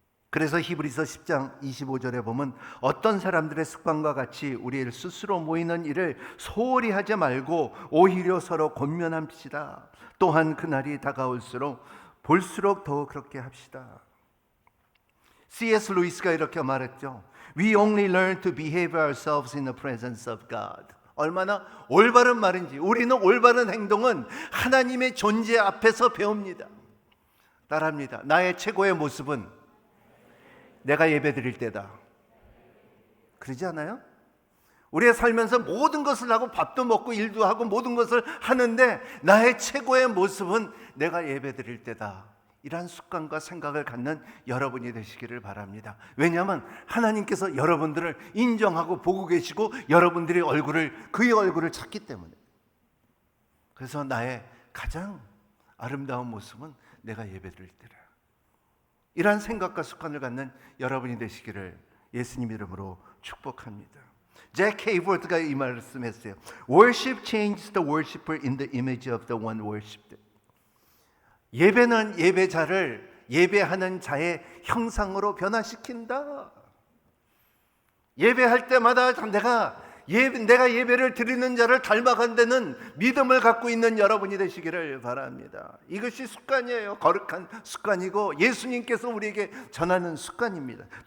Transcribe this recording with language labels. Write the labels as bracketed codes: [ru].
[ko] 그래서 히브리서 10장 25절에 보면 어떤 사람들의 습관과 같이 우리 스스로 모이는 일을 소홀히 하지 말고 오히려 서로 권면합시다. 또한 그날이 다가올수록 볼수록 더 그렇게 합시다. [en] C.S. [ko] 루이스가 이렇게 말했죠. [en] We only learn to behave ourselves in the presence of God. [ko] 얼마나 올바른 말인지. 우리는 올바른 행동은 하나님의 존재 앞에서 배웁니다. 따라합니다. 나의 최고의 모습은 내가 예배드릴 때다. 그러지 않아요? 우리가 살면서 모든 것을 하고 밥도 먹고 일도 하고 모든 것을 하는데 나의 최고의 모습은 내가 예배드릴 때다. 이러한 습관과 생각을 갖는 여러분이 되시기를 바랍니다. 왜냐하면 하나님께서 여러분들을 인정하고 보고 계시고 여러분들의 그의 얼굴을 찾기 때문에. 그래서 나의 가장 아름다운 모습은 내가 예배드릴 때라. 이러한 생각과 습관을 갖는 여러분이 되시기를 예수님 이름으로 축복합니다. 잭 헤이버드가 이 말씀했어요. [en] Worship changes the worshipper in the image of the one worshipped. [ko] 예배는 예배자를 예배하는 자의 형상으로 변화시킨다. 예배할 때마다 내가 예배를 드리는 자를 닮아간다는 믿음을 갖고 있는 여러분이 되시기를 바랍니다. 이것이 습관이에요. 거룩한 습관이고 예수님께서 우리에게 전하는 습관입니다.